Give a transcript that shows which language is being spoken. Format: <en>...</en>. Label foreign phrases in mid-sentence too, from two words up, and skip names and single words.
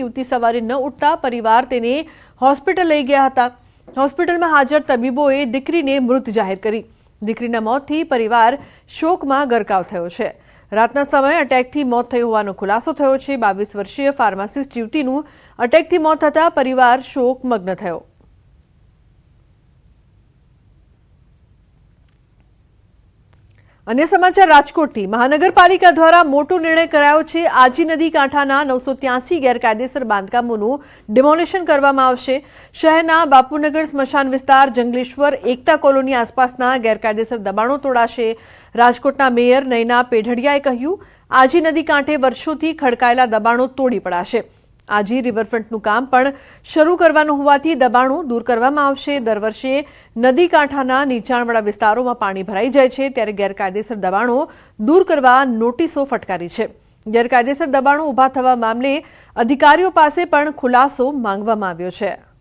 <gu>યુવતી સવારે ન ઉઠતા પરિવાર તેને હોસ્પિટલ લઈ ગયા હતા। હોસ્પિટલમાં હાજર તબીબોએ દીકરીને મૃત જાહેર કરી। દીકરીના મોતથી પરિવાર શોકમાં ગરકાવ થયો છે। રાતના સમયે અટેકથી મોત થયું હોવાનો ખુલાસો થયો છે। 22 વર્ષીય ફાર્માસિસ્ટ યુવતીનું અટેકથી મોત થતાં પરિવાર શોકમગ્ન થયો। અન્ય સમાચાર રાજકોટથી મહાનગરપાલિકા દ્વારા મોટો નિર્ણય કરાયો છે। આજી નદી કાંઠાના 983 ગેરકાયદેસર બાંધકામોનું ડિમોલિશન કરવામાં આવશે। શહેરના બાપુનગર સ્મશાન વિસ્તાર, જંગલેશ્વર, એકતા કોલોની આસપાસના ગેરકાયદેસર દબાણો તોડાશે। રાજકોટના મેયર નયના પેઢડિયાએ કહ્યું, આજી નદી કાંઠે વર્ષોથી ખડકાયેલા દબાણો તોડી પડાશે। आजी रिवरफ्रंटનું કામ પણ શરૂ કરવાનું હોવાથી દબાણો દૂર કરવામાં આવશે। દર વર્ષે નદી કાંઠાના નીચાણવાળા વિસ્તારોમાં પાણી ભરાઈ જાય છે, ત્યારે ગેરકાયદેસર દબાણો દૂર કરવા નોટિસો ફટકારી છે। ગેરકાયદેસર દબાણો ઊભા થવા મામલે અધિકારીઓ પાસે પણ ખુલાસો માંગવામાં આવ્યો છે।</gu>